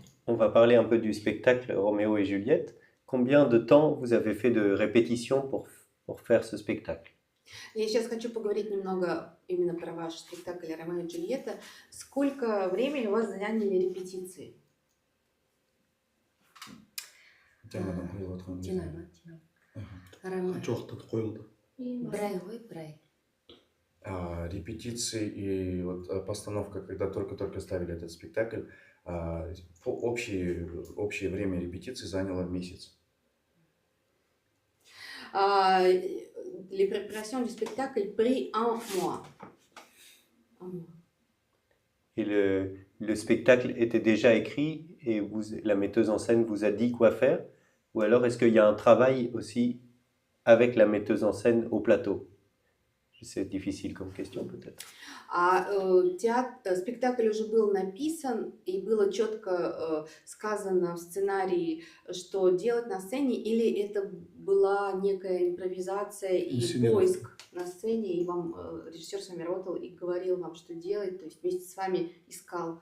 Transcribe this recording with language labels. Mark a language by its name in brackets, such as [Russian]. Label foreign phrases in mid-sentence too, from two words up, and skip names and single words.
[French] On va parler un peu du spectacle Roméo et Juliette. Combien de temps vous avez fait de répétition pour faire ce spectacle? [Russian] Я сейчас хочу поговорить немного именно про ваш спектакль «Ромео и Джульетта». Сколько времени у вас заняли репетиции? [Kazakh] Қанша уақытта қойылды? бір ай ғой, бір ай. [Russian] Репетиции и вот постановка, когда только-только ставили этот спектакль, общее время репетиции заняло месяц. [French] Les préparations du spectacle pris un mois. Et le spectacle était déjà écrit et la metteuse en scène vous a dit quoi faire? Ou alors est-ce qu'il y a un travail aussi avec la metteuse en scène au plateau? C'est difficile comme question peut-être. [Russian] Спектакль уже был написан, и было четко сказано в сценарии, что делать на сцене, или это была некая импровизация и Инсценировка. поиск на сцене, и вам режиссер с вами работал и говорил вам, что делать, то есть вместе с вами искал.